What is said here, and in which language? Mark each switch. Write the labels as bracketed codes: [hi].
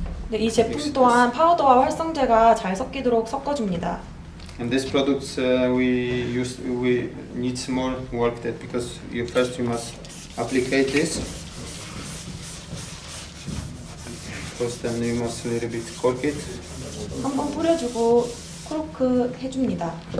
[ko] 네, 이 제품 또한 파우더와 활성제가 잘 섞이도록 섞어줍니다. [en] And this products we need more work that because you must applicate this. First, then you must a little bit cork it. [ko] 한번 뿌려주고 코르크 해줍니다.